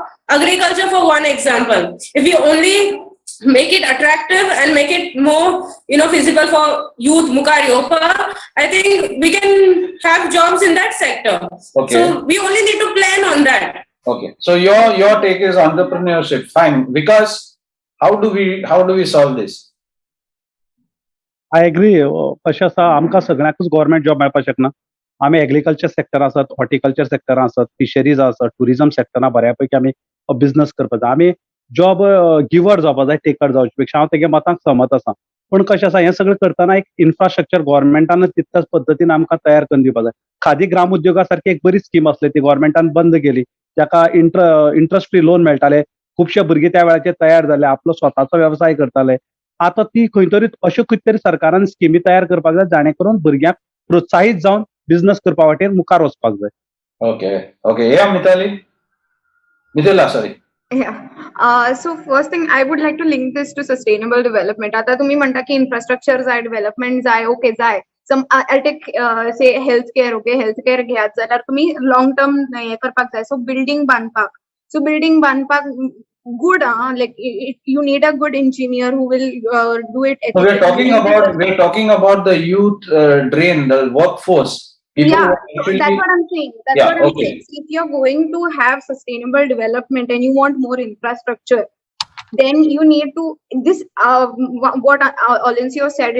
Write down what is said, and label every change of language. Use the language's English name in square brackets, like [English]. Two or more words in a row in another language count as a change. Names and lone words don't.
[English] Agriculture, for one example, if we only make it attractive and make it more, feasible for youth, Mukaryopa, I think we can have jobs in that sector. Okay. So we only need to plan on that. Okay. So your take is entrepreneurship. Fine. Because how do we solve this? I agree. [Konkani] कशें आसा, आमकां सगळ्यांकूच [English] government job [Konkani] मेळपाक शकना. आमी [English] agriculture sector [Konkani] आसत, [English] horticulture sector [Konkani] आसत, फिशरीज आसत, [English] tourism sectors [Konkani] बऱ्यापैकी आमी बिझनेस करपाक जाय. आमी [English] job giver [Konkani] जावपा जाय, टेकर जावचे पेक्षा हांव तेगे मतांक सहमत आसा. पूण कशें आसा, हें सगळें करतना एक इन्फ्रास्ट्रक्चर गव्हर्मेंटान तितल्याच पद्दतीन आमकां तयार करून दिवपाक जाय. खादी ग्राम उद्योगा सारकी एक बरी स्कीम आसली, ती गव्हर्मेंटान बंद केली, जाका [English] interest free loan [Konkani] मेळटाले. खुबशे भुरगे त्या वेळाचेर तयार जाले, आपलो स्वताचो व्यवसाय करताले. आता ती खंय तरी अश्यो खंय तरी सरकारान स्किमी तयार करपाक जाय, जाणे करून भुरग्यांक प्रोत्साहीत जावन बिझनेस करपा वाटेन मुखार वचपाक जाय. [English] Okay. Yeah, Mithila, sorry. Yeah. So first thing I would like to link this to sustainable development. [Konkani] आता तुम्ही म्हणता की इन्फ्रास्ट्रक्चर जाय, डेव्हलपमेंट जाय, ओके जाय. [English] Some I'll take say healthcare, okay, healthcare [Konkani] घेयात जाल्यार तुम्ही [English] long term [Konkani] हे करपाक जाय. [English] So building बांदपाक. So building बांदपाक good, like you need a good engineer who will do it. So we're talking about the youth drain, the workforce. People Yeah, who actually- that's what I'm saying. That's Yeah, what I'm okay. saying. So if you're going to have sustainable development and you want more infrastructure, then you need to this what Olencio said.